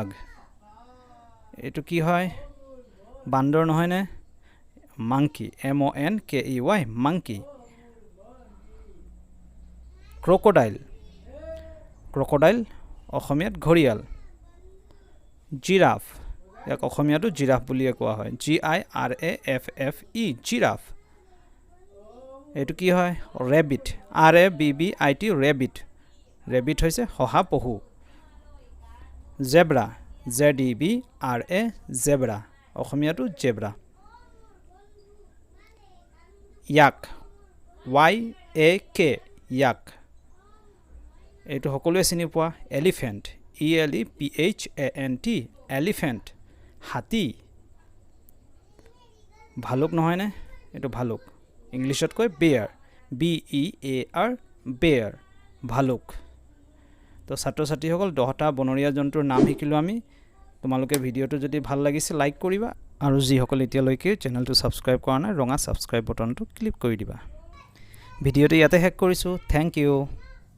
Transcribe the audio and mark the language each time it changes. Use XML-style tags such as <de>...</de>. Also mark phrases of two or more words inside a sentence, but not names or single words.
<as>এটো কি হয় বান্দৰ নহয় নে</as> <en>monkey M O N K E Y monkey crocodile</en> <as>অসমীয়াত ঘৰিয়াল giraffe এক অসমীয়াটো জিৰাফ বুলিয়ে কোৱা হয়</as> <en>G I R A F F E giraffe</en> <as>এটো কি হয়</as> <en>rabbit R A B B I T rabbit</en> <as>হৈছে হহা পহু</as> <en>zebra Z E B R A zebra</en> <as>অসমীয়াটো</as> <en>zebra yak Y A K yak</en> <as>এটো সকলোৱে চিনি পোৱা</as> <en>elephant E L E P H A N T elephant</en> <as>হাতী ভালুক নহয় নে এটো ভালুক ইংলিশত কয়</as> <en>bear B E A R bear</en> <as>ভালুক তো ছাত্ৰ ছাত্ৰীসকল 10টা বনৰীয়া জন্তুৰ নাম শিকিলো আমি তোমালোকে ভিডিওটো যদি ভাল লাগিছে লাইক কৰিবা আৰু যিসকল এতিয়ালৈকে চেনেলটো সাবস্ক্ৰাইব কৰা নাই ৰঙা সাবস্ক্ৰাইব বটনটো ক্লিক কৰি দিবা ভিডিওটো ইয়াতে শেষ কৰিছো</as> <en>thank you</en>